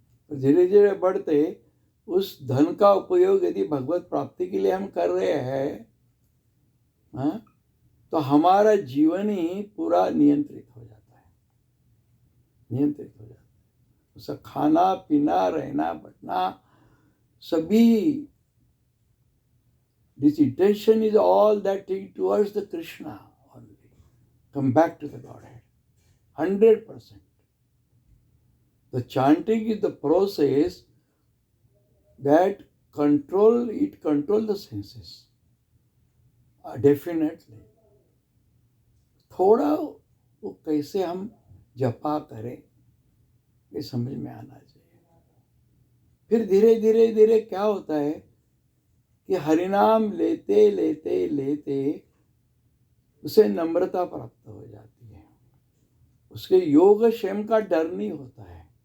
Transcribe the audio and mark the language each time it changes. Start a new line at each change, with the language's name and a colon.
Hindi: तो धीरे धीरे बढ़ते उस धन का उपयोग यदि भगवत प्राप्ति के लिए हम कर रहे हैं, तो हमारा जीवन ही पूरा नियंत्रित हो जाता है, नियंत्रित हो जाता है। उसका खाना पीना रहना बैठना सभी,
English: this intention is all that thing towards the Krishna only. Come back to the Godhead. 100%. The chanting is the process that control the senses. Definitely.
Hindi: थोड़ा वो कैसे हम जपा करें, ये समझ में आना चाहिए। फिर धीरे धीरे धीरे क्या होता है कि हरिनाम लेते लेते लेते उसे नम्रता प्राप्त हो जाती है, उसके योग क्षेम का डर नहीं होता है।